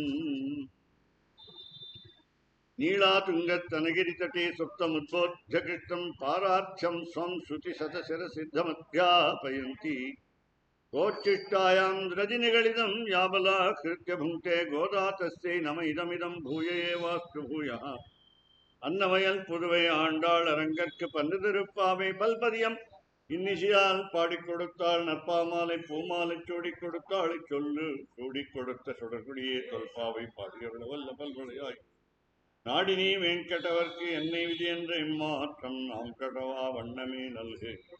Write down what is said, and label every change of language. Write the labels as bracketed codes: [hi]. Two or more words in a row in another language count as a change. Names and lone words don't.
[sa] नीलातुङ्गस्तनगिरितटे सुप्तमुद्बोध्य कृष्णं पारार्थ्यं स्वं श्रुतिशतशिरसिद्धमध्यापयन्ति कोच्चिष्टायां रजनिगलितं याबलाकृत्य भुङ्क्ते गोदा तस्यै नम इदमिदं भूय एवास्तु भूयः [ta] அன்னவயல் புதுவை ஆண்டாள் அரங்கற்கு பன்னிருப்பாவை பல்பதியம் இன்னிசையால் பாடிக் கொடுத்தாள் நற்பாமாலை பூமாலை சூடிக் கொடுத்தாள் சொல்லு சூடிக் கொடுத்த சுடர்குடியே தொல்பாவை பாடியவள் வல்ல பல்வளையாய் நாடினி வெங்கடவர்க்கு என்னை விதி என்ற இம்மாற்றம் நாம் கடவா வண்ணமே நல்கு